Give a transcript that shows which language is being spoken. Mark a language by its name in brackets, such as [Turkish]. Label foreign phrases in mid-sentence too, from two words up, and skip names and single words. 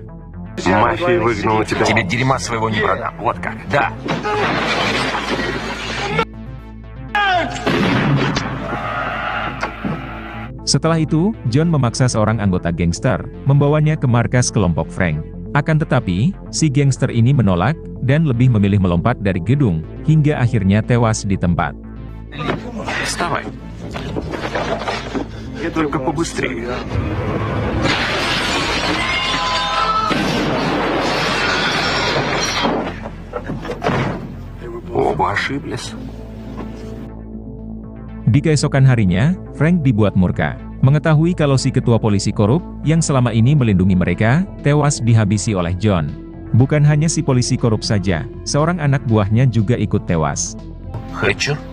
[Russian] Мафия выгнала тебя. Тебе дерьма своего не продам. Вот как. Да. [Indonesian] Setelah itu, John memaksa seorang anggota gangster, membawanya ke markas kelompok Frank. Akan tetapi, si gangster ini menolak, dan lebih memilih melompat dari gedung, hingga akhirnya tewas di tempat. [Russian] Вставай. Только побыстрее. Оба ошиблись. [Indonesian] Di keesokan harinya, Frank dibuat murka. Mengetahui kalau si ketua polisi korup, yang selama ini melindungi mereka, tewas dihabisi oleh John. Bukan hanya si polisi korup saja, seorang anak buahnya juga ikut tewas. [Russian] Хочу.